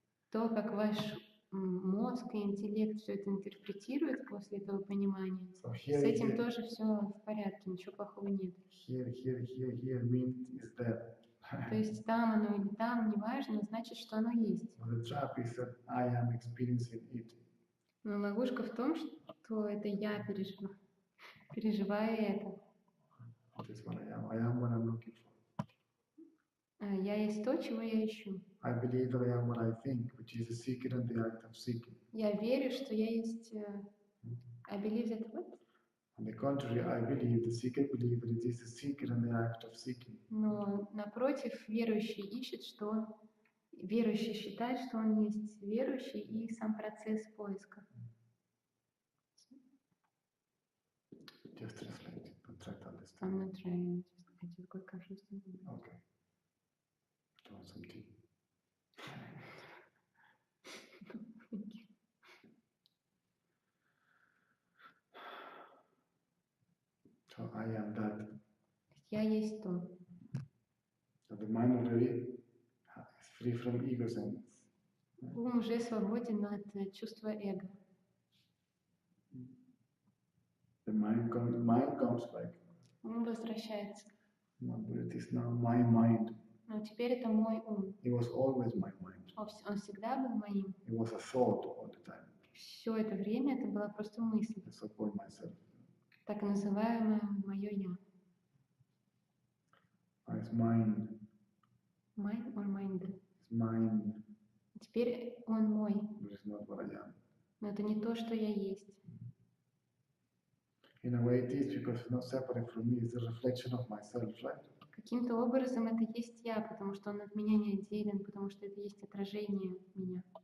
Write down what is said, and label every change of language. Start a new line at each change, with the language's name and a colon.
Russian: То, как ваш мозг и интеллект все это интерпретируют после этого понимания,
English: So
Russian: с
English: here,
Russian: этим
English: here,
Russian: тоже все в порядке, ничего плохого нет.
English: here means is there.
Russian: То есть там оно или там, неважно, значит, что оно есть.
English: But the trap is that I am experiencing it.
Russian: Но ловушка в том, что это я переживаю это.
English: That is what I am. I am what I'm looking for.
Russian: Я есть то, чего я ищу.
English: I believe that I am what I think, which is the seeker and the act of seeking.
Russian: Я верю, что я есть...
English: I believe that what? On the contrary, I believe, the seeker believe that it is the seeker and the act of seeking.
Russian: Но напротив, верующий ищет, что он... Верующий считает, что он есть верующий и сам процесс поиска.
English: Just translate it, but try to understand. I'm not trying, I just got confused. Okay. Do you want some tea? So I am that.
Russian: Я есть то.
English: So the mind already is free from ego sense.
Russian: Ум уже свободен от чувства эго.
English: The mind comes back.
Russian: Ум возвращается.
English: No, but it is now my mind.
Russian: Но теперь это мой ум.
English: It was always my mind.
Russian: Он всегда был моим.
English: It was a thought all the time.
Russian: Все это время это была просто мысль.
English: I support myself.
Russian: Так называемое мое я.
English: It's mine. Mine or mind? It's mine.
Russian: Теперь он мой.
English: But it's not what I am.
Russian: Но это не то, что я есть.
English: In a way it is, because it's not separate from me. It's a reflection of myself, right?
Russian: Каким-то образом это есть я, потому что он от меня не отделен, потому что это есть отражение меня.